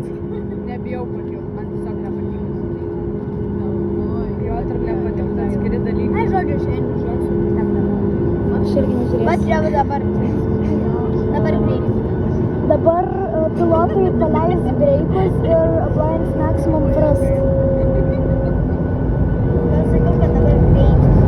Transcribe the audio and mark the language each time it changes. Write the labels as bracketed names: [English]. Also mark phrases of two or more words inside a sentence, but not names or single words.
[Lithuanian] Nebijau pakilt, man tiesiog nepatiko. Jo, ir nepatiko atskiri dalykai. Na, žodžiu, šiandien žiūrėsiu. Aš irgi nežiūrėsiu. Bet čia dabar greitis. Dabar pilotai paleis breikus ir [English] appliance maximum thrust. [Lithuanian] Gal sakiau, kad dabar greitis.